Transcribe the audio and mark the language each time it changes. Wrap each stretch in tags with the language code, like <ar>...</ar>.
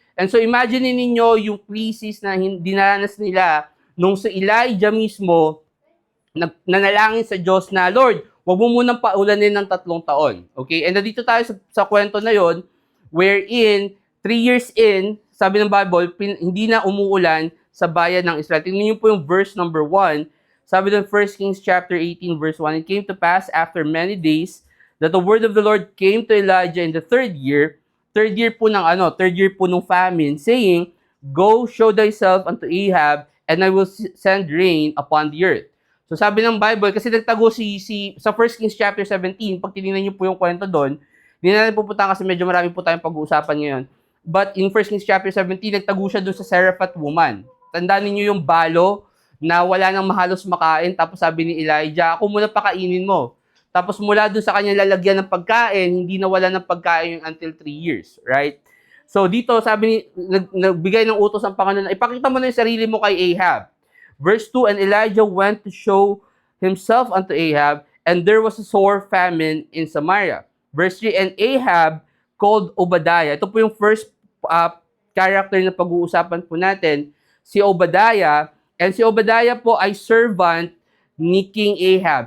<tl>And so imagine ninyo yung crisis na dinanas nila nung si Elijah mismo nanalangin sa Diyos na, Lord, wag mo munang paulanin ng 3 taon. Okay? And nandito tayo sa kwento na yon</tl> <en>wherein 3 years in,</en> <tl>sabi ng Bible, hindi na umuulan sa bayan ng Israel. Tingnan niyo po yung verse number 1. Sabi ng</tl> <en>1 Kings chapter 18 verse 1, it came to pass after many days that the word of the Lord came to Elijah in the third year</en> <tl>po ng</tl> <en>famine, saying, Go show thyself unto Ahab, and I will send rain upon the earth.</en> <tl>So sabi ng Bible, kasi nagtago sa 1 Kings chapter 17, pag tinignan niyo po yung kwento doon, hindi na natin pupunta kasi medyo marami po tayong pag-uusapan ngayon. But in 1 Kings chapter 17, nagtago siya doon sa Seraphat woman. Tandaan niyo yung balo na wala nang mahalos makain, tapos sabi ni Elijah, ako muna pakainin mo. Tapos mula doon sa kanya lalagyan ng pagkain, hindi nawala ng pagkain</tl> <en>until 3 years, right?</en> <tl>So dito sabi ni nagbigay ng utos ang Panginoon, ipakita mo na yung sarili mo kay Ahab.</tl> <en>Verse 2, and Elijah went to show himself unto Ahab, and there was a sore famine in Samaria. Verse 3, and Ahab called Obadiah.</en> <tl>Ito po yung first character na pag-uusapan po natin, si Obadiah. And si Obadiah po ay servant ni King Ahab.</tl>